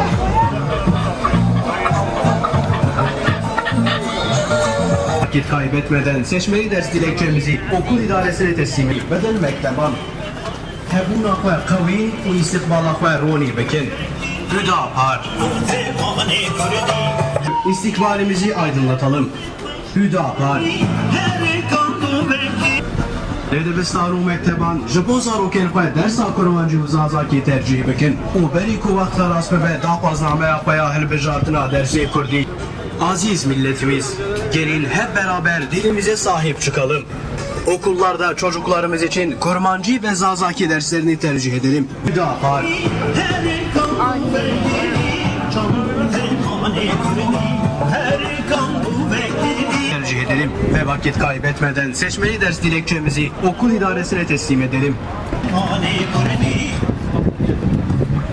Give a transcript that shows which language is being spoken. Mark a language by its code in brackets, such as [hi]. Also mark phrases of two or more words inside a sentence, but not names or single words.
[tr] vakit kaybetmeden seçmeli ders dilekçemizi okul idaresine teslim edip [ku] bedel mekteban hebûna xwe qewî û îstikbala xwe ronî bikin. [tr] Hüdapar. İstikbalimizi aydınlatalım. Hüdapar. [ku] Li dibistan û mekteban ji bo zarokên xwe dersa kurmancî û zazakî tercih bikin û berî ku wexta rast bibe daxwaznameya xwe ya hilbijartina dersê Kurdî. [tr] Aziz milletimiz, gelin hep beraber dilimize sahip çıkalım. Okullarda çocuklarımız için kurmancı ve zazaki derslerini tercih edelim. Hüdapar. Tercih edelim ve vakit kaybetmeden seçmeli ders dilekçemizi okul idaresine teslim edelim.